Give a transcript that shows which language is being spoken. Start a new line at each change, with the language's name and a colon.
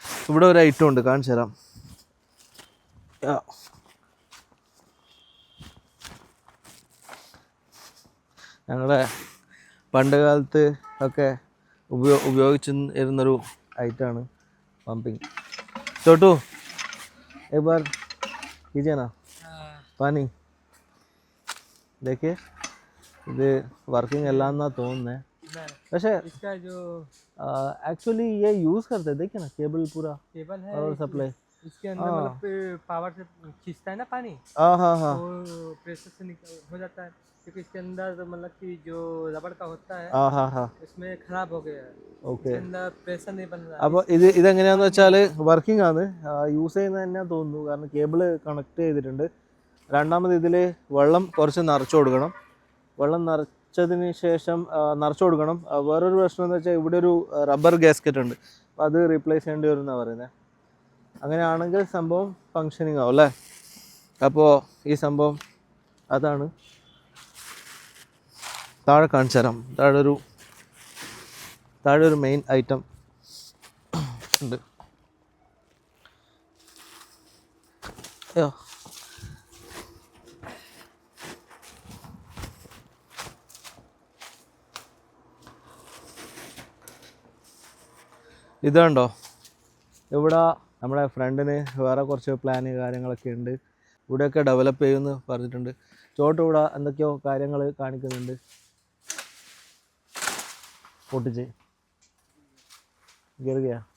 Malayalam: ഇവിടെ ഒരു ഐറ്റം ഉണ്ട്, കാണിച്ചു തരാം. ഞങ്ങളുടെ പണ്ട് കാലത്ത് ഒക്കെ ഉപയോഗിച്ചിരുന്നൊരു ഐറ്റമാണ് പമ്പിങ്.
Hindi: ചോട്ടു एक बार कीजिए ना पानी.
Malayalam: देखिए ഇത് വർക്കിംഗ് अल्लाह ना തോന്നുന്നേ.
Hindi: वैसे इसका जो एक्चुअली ये यूज करते हैं, देखिए ना केबल पूरा केबल है और सप्लाई इसके अंदर, मतलब पावर से खींचता है ना पानी. हाँ तो प्रेशर से हो जाता है, क्योंकि इसके अंदर मतलब कि जो रबड़ का होता है इसमें खराब हो गया है.
Malayalam: ഓക്കെ, പ്രഷർ
Hindi: नहीं बन रहा.
Malayalam: അപ്പോൾ ഇതെങ്ങനെയാന്ന് വെച്ചാൽ വർക്കിംഗ് ആണ്, യൂസ് ചെയ്യുന്നത് തന്നെ തോന്നുന്നു. കാരണം കേബിള് കണക്ട് ചെയ്തിട്ടുണ്ട്. രണ്ടാമത് ഇതിൽ വെള്ളം കുറച്ച് നിറച്ചു കൊടുക്കണം. വെള്ളം നിറച്ചതിന് ശേഷം വേറൊരു പ്രശ്നം എന്ന് വെച്ചാൽ ഇവിടെ ഒരു റബ്ബർ ഗാസ്കറ്റ് ഉണ്ട്, അപ്പോൾ അത് റീപ്ലേസ് ചെയ്യേണ്ടി വരും എന്നാണ് പറയുന്നത്. അങ്ങനെയാണെങ്കിൽ സംഭവം ഫങ്ഷനിങ് ആവും അല്ലേ. അപ്പോൾ ഈ സംഭവം അതാണ്. താഴെ കാണിച്ചു തരാം. താഴെ ഒരു മെയിൻ ഐറ്റം ഉണ്ട്. ഇതുണ്ടോ, ഇവിടെ നമ്മുടെ ഫ്രണ്ടിന് വേറെ കുറച്ച് പ്ലാന് കാര്യങ്ങളൊക്കെ ഉണ്ട്. ഇവിടെയൊക്കെ ഡെവലപ്പ് ചെയ്യുമെന്ന് പറഞ്ഞിട്ടുണ്ട്. ചോട്ട് ഇവിടെ എന്തൊക്കെയോ കാര്യങ്ങൾ കാണിക്കുന്നുണ്ട്.
Hindi: പൊട്ടിച്ച് गिर गया.